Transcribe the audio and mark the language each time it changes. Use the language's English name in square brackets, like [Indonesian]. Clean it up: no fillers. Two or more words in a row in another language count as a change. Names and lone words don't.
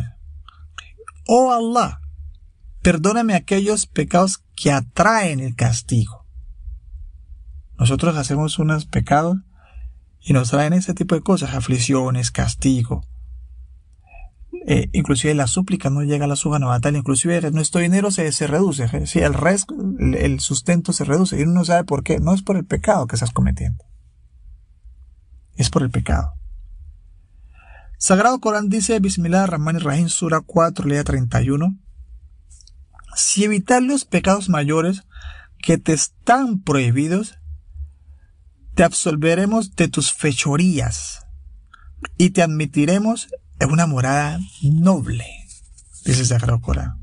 [Spanish] Oh Allah, perdóname aquellos pecados que atraen el castigo. Nosotros hacemos unos pecados y nos traen ese tipo de cosas, aflicciones, castigo. Inclusive la súplica no llega a la [Arabic] سبحانه وتعالى, [Spanish] inclusive nuestro dinero se reduce, ¿sí? El sustento se reduce y uno no sabe por qué. No es por el pecado que estás cometiendo, es por el pecado. Sagrado Corán dice, Bismillahir-Rahmanir-Rahim, Sura 4, lea 31. Si evitar los pecados mayores que te están prohibidos, te absolveremos de tus fechorías y te admitiremos en una morada noble, dice el Sagrado Corán.